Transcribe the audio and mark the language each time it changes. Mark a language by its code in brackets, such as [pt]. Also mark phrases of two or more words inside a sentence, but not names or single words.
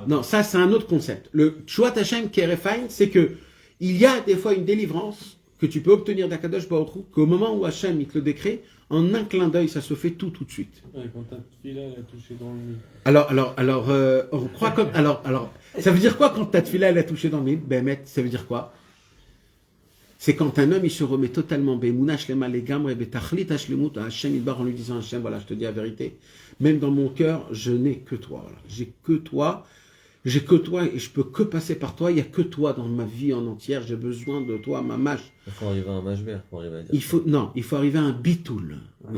[fr] Non, ça, c'est un autre concept. Le [he] ישועת השם כהרף עין, [fr] c'est que il y a des fois une délivrance que tu peux obtenir d'Akadosh Baruch Hu, qu'au moment où Hachem il te le décret, en un clin d'œil, ça se fait tout de suite. Ouais, quand ta fille-là, elle a touché dans le mille. On croit comme... Alors, ça veut dire quoi quand ta tefila, elle a touché dans le mille? Ben, ça veut dire quoi? C'est quand un homme, il se remet totalement [he] באמונה שלמה לגמרי בתכלית השלמות [fr] à [he] השם יתברך [fr] en lui disant Hachem, voilà, je te dis la vérité. Même dans mon cœur, je n'ai que toi. Voilà. J'ai que toi et je peux que passer par toi. Il n'y a que toi dans ma vie en entière. J'ai besoin de toi, ma mâche. Il faut arriver à un mashber pour arriver à dire. Il faut arriver à un bitoul. Oui,